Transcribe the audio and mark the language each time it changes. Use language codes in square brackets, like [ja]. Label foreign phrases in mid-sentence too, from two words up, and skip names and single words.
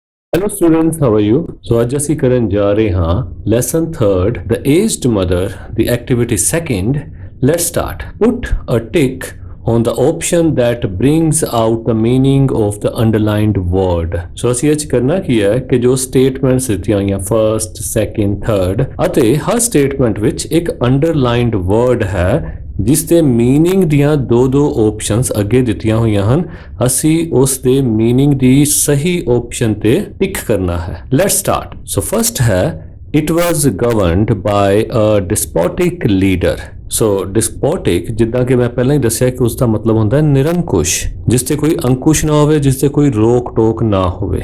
[en] Hello students, how are you? [pa] So ਅੱਜ ਅਸੀਂ ਕਰਨ ਜਾ ਰਹੇ ਹਾਂ [en] lesson 3rd, [pa] the aged mother, [en] the activity 2nd. Let's start. Put a tick on the option that brings out the meaning of the underlined word. [pa] So ਅਸੀਂ ਇਹ 'ਚ ਕਰਨਾ ਕੀ ਹੈ ਕਿ ਜੋ statements ਦਿੱਤੀਆਂ ਹੋਈਆਂ [en] first, second, third [pa] ਅਤੇ ਹਰ statement ਵਿੱਚ ਇੱਕ [en] underlined word [pa] ਹੈ ਜਿਸ ਦੇ ਮੀਨਿੰਗ ਦੀਆਂ ਦੋ ਆਪਸ਼ਨਸ ਅੱਗੇ ਦਿੱਤੀਆਂ ਹੋਈਆਂ ਹਨ। ਅਸੀਂ ਉਸ ਦੇ ਮੀਨਿੰਗ ਦੀ ਸਹੀ ਆਪਸ਼ਨ ਤੇ ਟਿਕ ਕਰਨਾ ਹੈ। [en] Let's start. So first ਹੈ it was governed by a despotic leader. [pa] ਸੋ ਡਿਸਪੋਟਿਕ ਜਿੱਦਾਂ ਕਿ ਮੈਂ ਪਹਿਲਾਂ ਹੀ ਦੱਸਿਆ ਕਿ ਉਸ ਦਾ ਮਤਲਬ ਹੁੰਦਾ ਹੈ ਨਿਰੰਕੁਸ਼, ਜਿਸ ਤੇ ਕੋਈ ਅੰਕੁਸ਼ ਨਾ ਹੋਵੇ, ਜਿਸ ਤੇ ਕੋਈ ਰੋਕ ਟੋਕ ਨਾ ਹੋਵੇ।